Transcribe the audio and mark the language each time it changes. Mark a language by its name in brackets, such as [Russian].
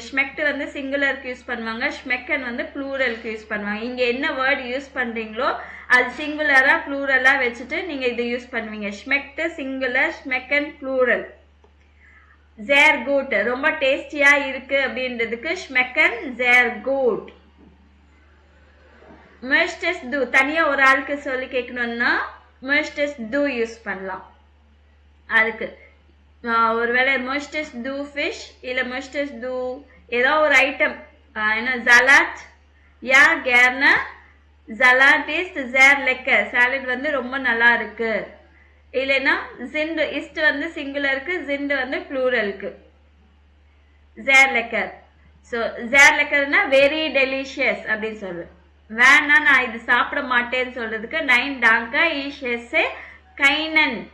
[Tamil] schmeckt வந்து சிங்குலருக்கு use பண்ணுவாங்க, schmecken வந்து ப்ளூரலுக்கு யூஸ் பண்ணுவாங்க. இங்க என்ன வேர்ட் யூஸ் பண்றீங்களோ அது சிங்குலரா ப்ளூரலா வச்சுட்டு நீங்க இதை யூஸ் பண்ணுவீங்க. schmeckt singular, schmecken plural. [German] sehr gut [Tamil] ரொம்ப டேஸ்டியா இருக்கு அப்படின்றதுக்கு [German] schmecken sehr gut. möchtest du [Tamil] தனியா ஒரு ஆளுக்கு சொல்லி கேட்கணும்னா möchtest du யூஸ் பண்ணலாம். அதுக்கு ஒருவேளை möchtest du fish இல்ல möchtest du ஏதோ ஒரு ஐட்டம், என்ன salat, [German] ja gerne, salat ist sehr lecker, [Tamil] salad வந்து ரொம்ப நல்லா இருக்கு. இல்லைன்னா sind, ist வந்து சிங்குலருக்கு, sind வந்து ப்ளூரலுக்கு. [German] sehr lecker. [Tamil] So sehr leckerனா very delicious அப்படின்னு சொல்லுவேன். வேணா நான் இது சாப்பிட மாட்டேன்னு சொல்றதுக்கு [German] நைன் டாங்கா இஷ் எஸ் கைனன்.